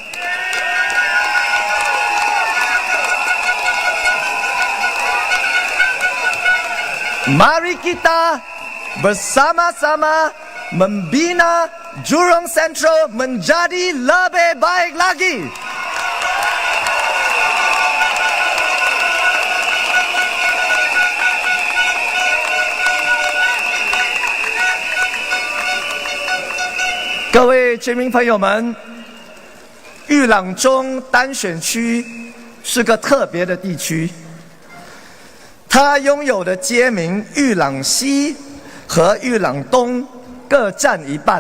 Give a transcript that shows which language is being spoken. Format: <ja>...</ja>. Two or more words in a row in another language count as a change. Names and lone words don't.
<ms>Mari kita bersama-sama membina Jurong Central menjadi lebih baik lagi.</ms> <zh>各位居民朋友们，玉朗中单选区是个特别的地区，它拥有的街名玉朗西和玉朗东各占一半。</zh>